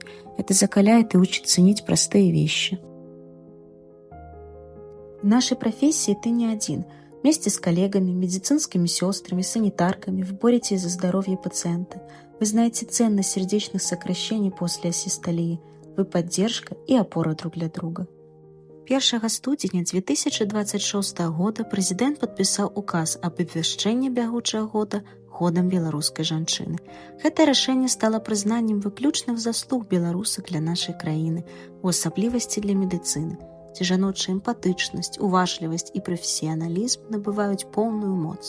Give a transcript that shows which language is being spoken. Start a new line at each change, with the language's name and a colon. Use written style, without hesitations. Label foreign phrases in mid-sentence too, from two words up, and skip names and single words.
Russian: Это закаляет и учит ценить простые вещи. В нашей профессии ты не один. Вместе с коллегами, медицинскими сестрами, санитарками вы боретесь за здоровье пациента. Вы знаете ценность сердечных сокращений после асистолии. Вы поддержка и опора друг для друга.
Belarusian: 1 студзеня 2026 года прэзідэнт падпісаў указ аб абвяшчэнні бягучага года годам беларускай жанчыны. Гэта рашэнне стала прызнаннем выключных заслуг беларусак для нашай краіны, у асаблівасці для медыцыны, дзе жаночая эмпатычнасць, уважлівасць і прафесіяналізм набываюць поўную моц.